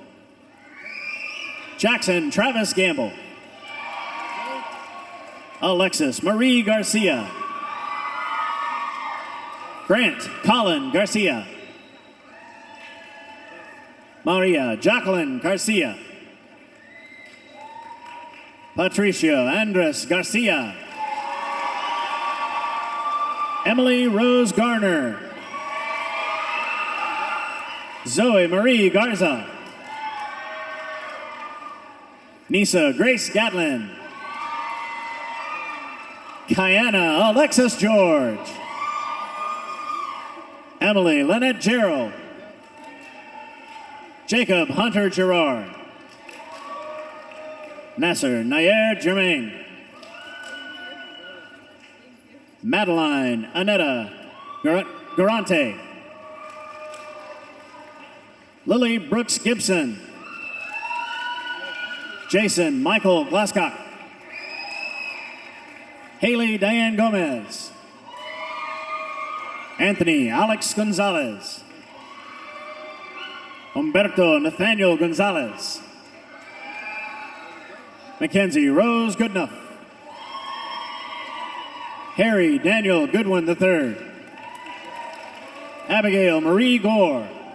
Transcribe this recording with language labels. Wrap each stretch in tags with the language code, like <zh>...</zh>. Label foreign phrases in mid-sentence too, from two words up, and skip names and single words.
<en>Jackson Travis Gamble. Alexis Marie Garcia. Grant Colin Garcia. Maria Jacqueline Garcia. Patricia Andres Garcia. Emily Rose Garner. Zoe Marie Garza. Nisa Grace Gatlin. Kiana Alexis George. Emily Lynette Gerald. Jacob Hunter Gerard. Nasser Nayer Germain. Madeline Anetta Garante. Lily Brooks Gibson. Jason Michael Glasscock. Haley Diane Gomez. Anthony Alex Gonzalez. Humberto Nathaniel Gonzalez. Mackenzie Rose Goodenough. Harry Daniel Goodwin III. Abigail Marie Gore.</en>